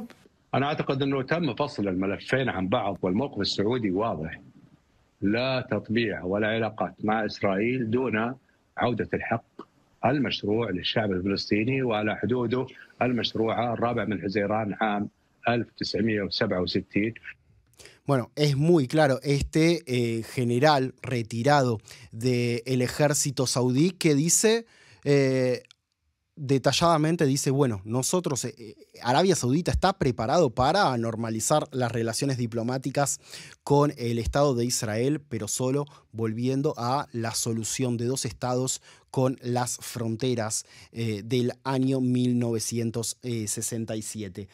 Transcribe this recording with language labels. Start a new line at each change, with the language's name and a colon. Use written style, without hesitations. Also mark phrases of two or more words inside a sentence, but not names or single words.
Arabic: أنا أعتقد أنه تم فصل الملفين عن بعض، والموقف السعودي واضح: لا تطبيع ولا علاقات مع إسرائيل دون عودة الحق المشروع للشعب الفلسطيني وعلى حدوده المشروعة 4 حزيران عام 1967.
Spanish: Bueno, es muy claro este general retirado del ejército saudí que dice, detalladamente dice, bueno, nosotros, Arabia Saudita está preparado para normalizar las relaciones diplomáticas con el Estado de Israel, pero solo volviendo a la solución de 2 estados con las fronteras del año 1967.